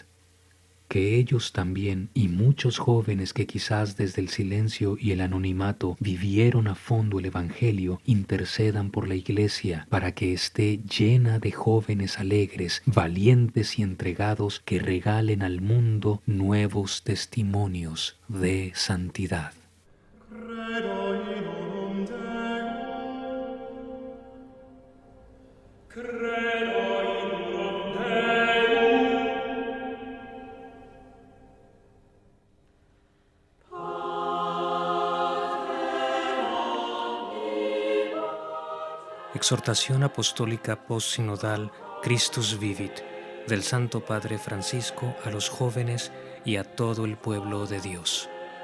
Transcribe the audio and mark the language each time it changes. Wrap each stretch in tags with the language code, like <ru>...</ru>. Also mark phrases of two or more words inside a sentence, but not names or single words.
<es>Que ellos también y muchos jóvenes que quizás desde el silencio y el anonimato vivieron a fondo el Evangelio intercedan por la Iglesia para que esté llena de jóvenes alegres, valientes y entregados que regalen al mundo nuevos testimonios de santidad.</es> <la>Credo in unum Deum. Credo in unum Deum.</la> <es>Exhortación Apostólica Postsinodal Christus Vivit del Santo Padre Francisco a los jóvenes y a todo el pueblo de Dios.</es>